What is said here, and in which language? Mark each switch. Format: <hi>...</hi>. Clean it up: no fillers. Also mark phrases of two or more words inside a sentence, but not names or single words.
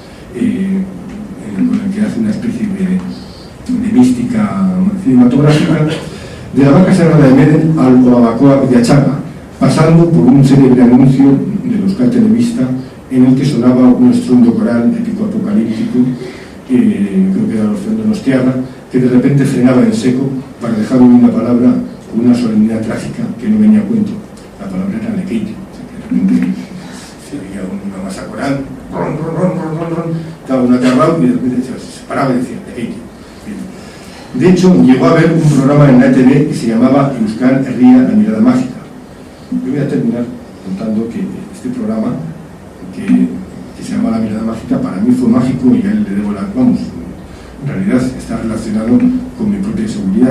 <es>con el que hace una especie de mística cinematográfica, de la vaca sagrada de Medel al Olabacoa de Achaga, pasando por un célebre anuncio de Euskal Telebista en el que sonaba un estruendo coral épico apocalíptico, creo que era Orfeo Donostiarra, que de repente frenaba en seco para dejar una palabra con una solemnidad trágica que no venía a cuento. La palabra era lequeite, o sea, que de repente se oía una masa coral, ron, ron, ron, ron, ron, ron, estaba una aterrado y de repente se paraba y decía lequeite. De hecho, llegó a haber un programa en la ETV que se llamaba Euskal Herria, la mirada mágica. Yo voy a terminar contando que este programa, que se llama La mirada mágica, para mí fue mágico y a él le debo vamos, en realidad está relacionado con mi propia seguridad.</es>